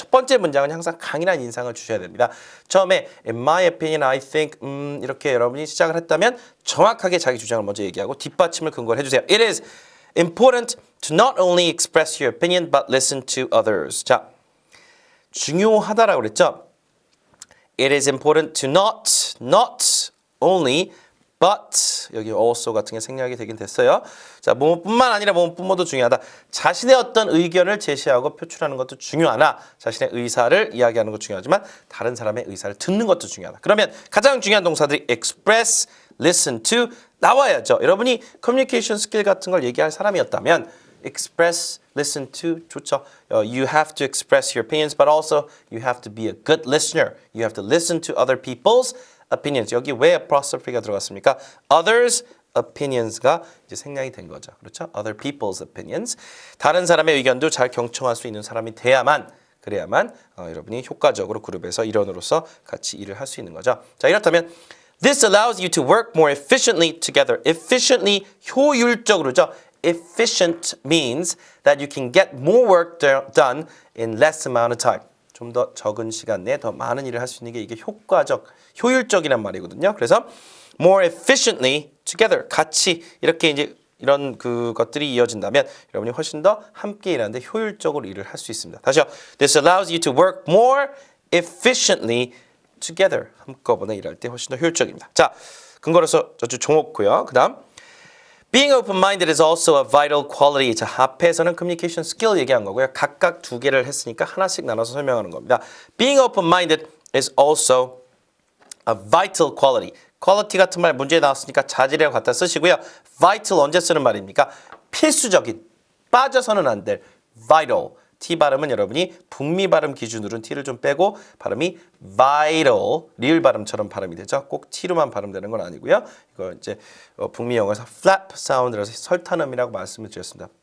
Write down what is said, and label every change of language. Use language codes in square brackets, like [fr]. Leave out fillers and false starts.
[ko] 첫 번째 문장은 항상 강인한 인상을 주셔야 됩니다. 처음에 [en] in my opinion, I think [ko] 이렇게 여러분이 시작을 했다면 정확하게 자기 주장을 먼저 얘기하고 뒷받침을 근거를 해주세요. [en] It is important to not only express your opinion but listen to others. [ko] 자, 중요하다라고 그랬죠? [en] It is important to not only but [ko] 여기 [en] also [ko] 같은 게 생략이 되긴 됐어요. 자, 뭐뿐만 아니라 뭐뿐모도 중요하다. 자신의 어떤 의견을 제시하고 표출하는 것도 중요하나 자신의 의사를 이야기하는 것도 중요하지만 다른 사람의 의사를 듣는 것도 중요하다. 그러면 가장 중요한 동사들이 express, listen to 나와야죠. 여러분이 커뮤니케이션 스킬 같은 걸 얘기할 사람이었다면 express, listen to 좋죠. [en] You have to express your opinions, but also you have to be a good listener. You have to listen to other people's opinions. [ko] 여기 왜 apostrophe가 들어갔습니까? [en] Others' opinions [ko] 가 이제 생략이 된 거죠. 그렇죠? [en] Other people's opinions. [ko] 다른 사람의 의견도 잘 경청할 수 있는 사람이 그래야만 여러분이 효과적으로 그룹에서 일원으로서 같이 일을 할 수 있는 거죠. 자, 이렇다면 [en] This allows you to work more efficiently together. [ko] Efficiently, 효율적으로죠. [en] Efficient means that you can get more work done in less amount of time. [ko] 좀 더 적은 시간 내에 더 많은 일을 할 수 있는 게 이게 효율적이란 말이거든요. 그래서 [en] more efficiently together [ko] 같이 이렇게 이제 이런 것들이 이어진다면 여러분이 훨씬 더 함께 일하는데 효율적으로 일을 할 수 있습니다. 다시요. [en] This allows you to work more efficiently together. [ko] 한꺼번에 일할 때 훨씬 더 효율적입니다. 자, 근거로서 저쪽 종옥고요. 그다음 [en] Being open-minded is also a vital quality. [ko] 자, 앞에서는 communication skill 얘기한 거고요. 각각 두 개를 했으니까 하나씩 나눠서 설명하는 겁니다. [en] Being open-minded is also a vital quality. [ko] quality 같은 말 문제에 나왔으니까 자질이라고 갖다 쓰시고요. vital 언제 쓰는 말입니까? 필수적인, 빠져서는 안 될 vital. T 발음은 여러분이 북미 발음 기준으로는 T를 좀 빼고 발음이 vital, 리을 발음처럼 발음이 되죠. 꼭 T로만 발음되는 건 아니고요. 이거 이제 북미 영어에서 flap 사운드라서 설탄음이라고 말씀을 드렸습니다.